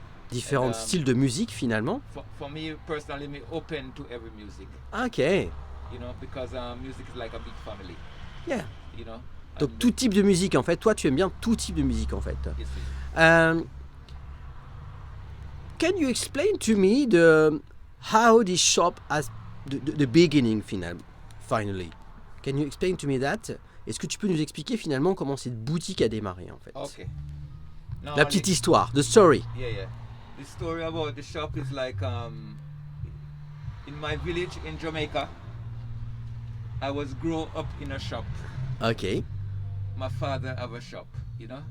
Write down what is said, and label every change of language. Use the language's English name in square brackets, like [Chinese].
[French] Différents styles de musique finalement. [English] For me personally, me open to every music. Ok. You know, because music is like a big family. Yeah. You know. [French] Donc [English] And [French] tout type de musique en fait. Toi tu aimes bien tout type de musique en fait. [English] yes, Can you explain to me how this shop has the beginning finally? Can you explain to me that? [French] Est-ce que tu peux nous expliquer finalement comment cette boutique a démarré en fait? [English] Okay. [French] La petite histoire, [English] the story. Yeah. The story about the shop is like in my village in Jamaica, I was grow up in a shop. Ok. My father have a shop, you know.